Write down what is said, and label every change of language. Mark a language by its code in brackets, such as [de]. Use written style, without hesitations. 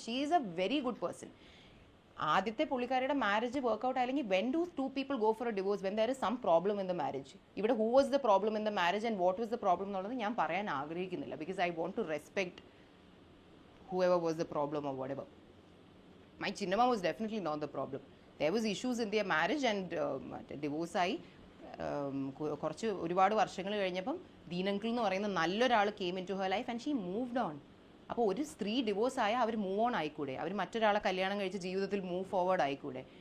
[en] She is a very good person. [ml] ആദ്യത്തെ പുള്ളിക്കാരിയുടെ marriage workout അല്ലെങ്കിൽ [en] When do two people go for a divorce when there is some problem in the marriage? ഇവിടെ who was the problem in the marriage and what was the problem [ml] എന്നുള്ളത് ഞാൻ പറയാൻ ആഗ്രഹിക്കുന്നില്ല. [en] Because I want to respect whoever was the problem or whatever. My Chinnamma was definitely not the problem. There was issues in their marriage and divorce [ml] ആയി കുറച്ച് ഒരുപാട് വർഷങ്ങൾ കഴിഞ്ഞപ്പം ദീനങ്കിൾ എന്ന് പറയുന്ന നല്ലൊരാൾ [en] Came into her life and she moved on. [ml] അപ്പോൾ ഒരു സ്ത്രീ ഡിവോഴ്സ് ആയാൽ അവർ മൂവ് ഓൺ ആയിക്കൂടെ? അവർ മറ്റൊരാളെ കല്യാണം കഴിച്ച് ജീവിതത്തിൽ മൂവ് ഫോർവേഡ് ആയിക്കൂടെ?